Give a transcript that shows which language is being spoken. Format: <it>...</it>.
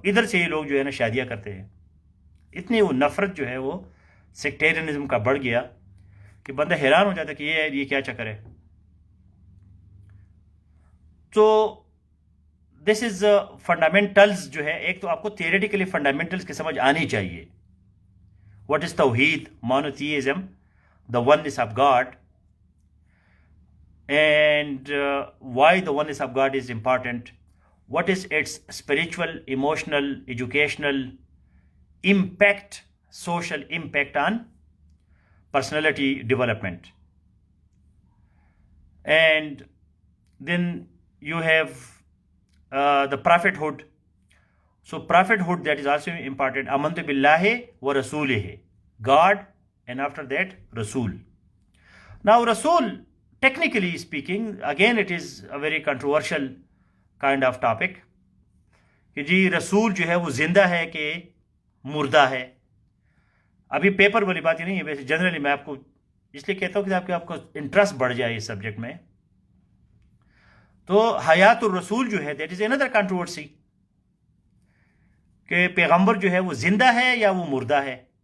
<ur>ادھر سے یہ لوگ جو ہے نا شادیاں کرتے ہیں. اتنی وہ نفرت جو ہے وہ سیکٹیرینزم کا بڑھ گیا کہ بندہ حیران ہو جاتا ہے کہ یہ کیا چکر ہے. تو</ur> <en>this is fundamentals</en> <ur>جو ہے, ایک تو آپ کو تھیوریٹیکلی فنڈامنٹلز کی سمجھ آنی چاہیے.</ur> <en>What is توحید, monotheism, the oneness of God, and why the oneness of God is important, what is its spiritual, emotional, educational impact, social impact on personality development. And then you have the prophethood. So prophethood, that is also important.</en> <ar>Amantu billahi wa rasulihi,</ar> <en>God, and after that Rasul. Now Rasul, technically speaking, again it is a very controversial kind of topic</en> <ur>کہ جی رسول جو ہے وہ زندہ ہے کہ مردہ ہے. ابھی پیپر والی بات ہی نہیں ہے، ویسے جنرلی میں آپ کو اس لیے کہتا ہوں کہ آپ کو انٹرسٹ بڑھ جائے اس سبجیکٹ میں. تو حیات الرسول جو ہے</ur> <en>that is under controversy</en> <ur>کہ پیغمبر جو ہے وہ زندہ ہے یا وہ مردہ ہے.</ur>